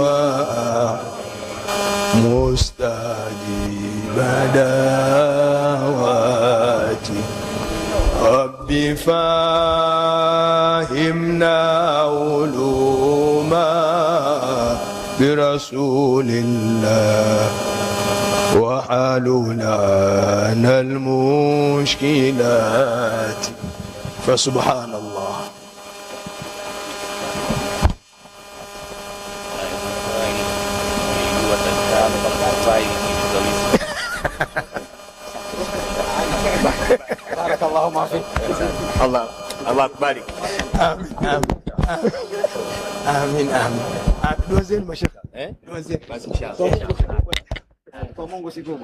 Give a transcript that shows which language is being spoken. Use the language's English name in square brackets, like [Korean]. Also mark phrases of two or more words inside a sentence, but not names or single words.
[Arabic] ومستجيب دعواتي ربي فاهمنا علوما برسول الله وحلونا عنا المشكلات فسبحان الله. بارك الله فيك. [Swahili] Allah kubariki. Amin. Dua zenu mashaka. Dua zenu. Basi inshallah. Kwa Mungu si kubwa.